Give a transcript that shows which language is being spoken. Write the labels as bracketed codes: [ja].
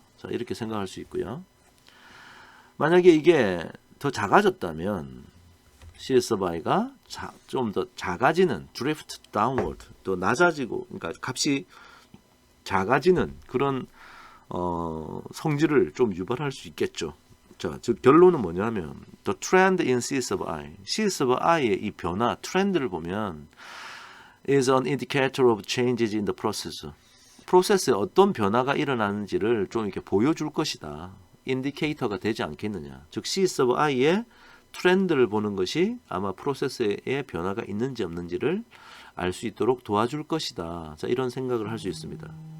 [ko] 자, 이렇게 생각할 수 있고요. 만약에 이게 더 작아졌다면 C sub i가 좀 더 작아지는 drift downward, 또 낮아지고, 그러니까 값이 작아지는 그런 성질을 좀 유발할 수 있겠죠. 자, 즉 결론은 뭐냐면 [en] the trend in C sub i, [ko] C sub i의 이 변화, 트렌드를 보면 [en] is an indicator of changes in the process. [ko] 프로세스에 어떤 변화가 일어나는지를 좀 이렇게 보여줄 것이다. 인디케이터가 되지 않겠느냐. 즉 C sub i의 트렌드를 보는 것이 아마 프로세스에 변화가 있는지 없는지를 알 수 있도록 도와줄 것이다. 자, 이런 생각을 할 수 있습니다.